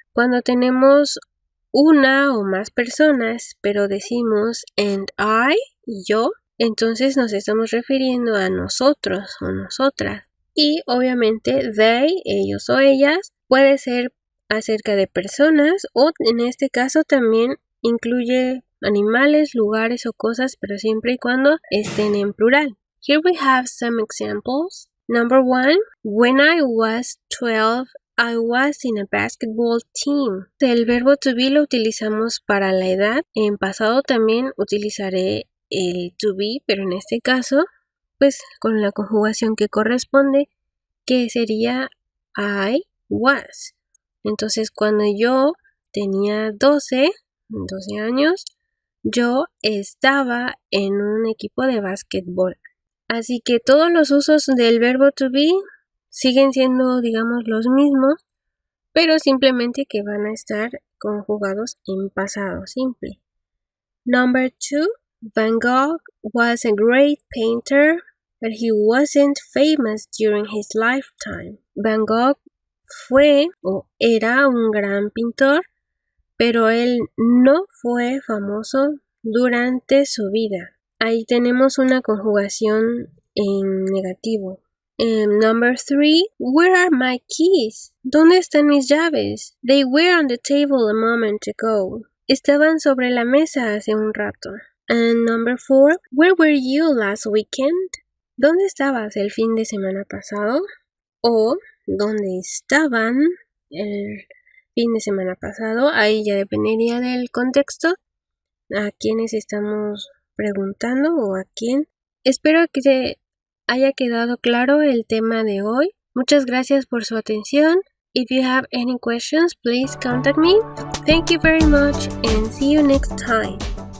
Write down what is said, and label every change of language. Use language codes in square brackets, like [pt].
[es] Cuando tenemos una o más personas, pero decimos and I, yo, entonces nos estamos refiriendo a nosotros o nosotras. Y obviamente they, ellos o ellas, puede ser acerca de personas o en este caso también incluye animales, lugares o cosas, pero siempre y cuando estén en plural. [en] Here we have some examples. Number 1, when I was 12, I was in a basketball team. [es] El verbo to be lo utilizamos para la edad. En pasado también utilizaré el to be, pero en este caso, pues con la conjugación que corresponde, que sería [en] I was. [es] Entonces, cuando yo tenía 12 años, yo estaba en un equipo de básquetbol. Así que todos los usos del verbo to be siguen siendo, digamos, los mismos, pero simplemente que van a estar conjugados en pasado simple. [en] Number 2, Van Gogh was a great painter, but he wasn't famous during his lifetime. [es] Van Gogh fue o era un gran pintor, pero él no fue famoso durante su vida. Ahí tenemos una conjugación en negativo. [en] Number 3, where are my keys? [es] ¿Dónde están mis llaves? [en] They were on the table a moment ago. [es] Estaban sobre la mesa hace un rato. [en] And number 4, where were you last weekend? [es] ¿Dónde estabas el fin de semana pasado? O ¿dónde estaban el fin de semana pasado? Ahí ya dependería del contexto, a quiénes estamos preguntando o a quién. Espero que te haya quedado claro el tema de hoy. Muchas gracias por su atención. [en] If you have any questions, please contact me. Thank you very much and see you next time.